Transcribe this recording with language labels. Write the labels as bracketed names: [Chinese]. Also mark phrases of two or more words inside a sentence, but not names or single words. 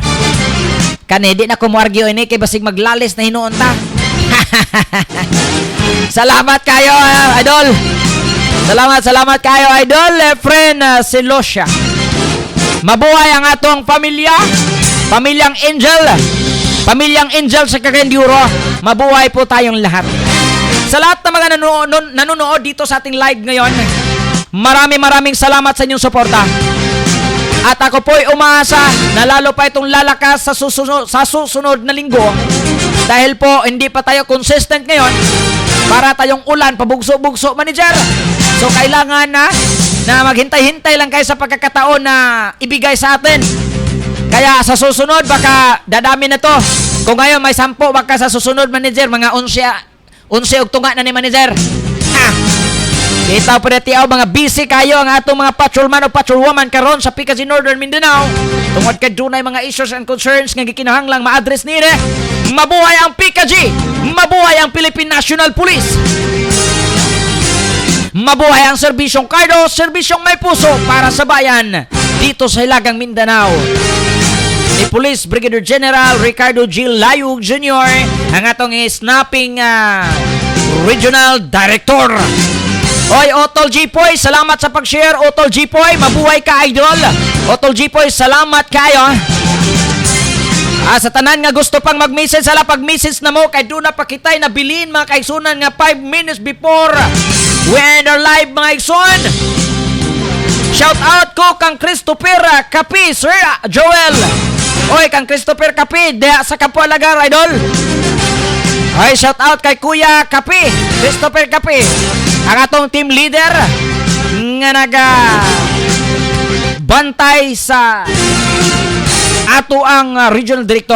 [Cebuano] Kani di na ko moargyo ini kay basig maglalis na hinuon ta. Salamat kayo, idol. Salamat kayo, idol. Efren si Lucia. Mabuhay ang atong pamilyang Angel sa Cagayan-de-Oro. [Filipino] Mabuhay po tayong lahat. Sa lahat ng mga nanonood dito sa ating live ngayon, maraming salamat sa inyong suporta. At ako po'y umaasa na lalo pa itong lalakas sa susunod na linggo. Dahil po hindi pa tayo consistent ngayon, para tayong ulan, pabugso-bugso, manager. So kailangan na maghintay-hintay lang kayo sa pagkakataon na ibigay sa atin. Kaya sa susunod, baka dadami na to. Kung ngayon may 10, baka sa susunod, manager, [Cebuano] mga 11 og tunga na ni manager. Kita po na tiyaw, mga busy kayo ang atong mga patrolman o patrolwoman karon sa PKG Northern Mindanao. Tungod kay dunay mga [English] issues and concerns [Cebuano] nga gikinahanglang ma-address nire. Mabuhay ang PKG! [Filipino] Mabuhay ang Philippine National Police! Mabuhay ang serbisyong Cardo, serbisyong may puso para sa bayan dito sa Hilagang Mindanao. [Cebuano] Ni Police Brigadier General Ricardo G. Layug Jr. ang atong snapping Regional Director. Oy, Otol G-Poy, salamat sa pag-share. Otol G-Poy, mabuhay ka, idol. Otol G-Poy, salamat kayo. Sa tanan nga gusto pang mag-message, sala pag-message na mo, kay doon na pakitay na bilin mga kaigsunan nga [English] 5 minutes before we end our live [Cebuano] mga kaigsun. [English] Shout out [Cebuano] ko kang Christopher Kapi, Sir Joel. Oy, kang Christopher Kapi, diya sa Campo Alagar, idol. Oy, [English] shout out [Cebuano] kay Kuya Kapi, Christopher Kapi. Ang atong team leader nga bantay sa ato ang regional director.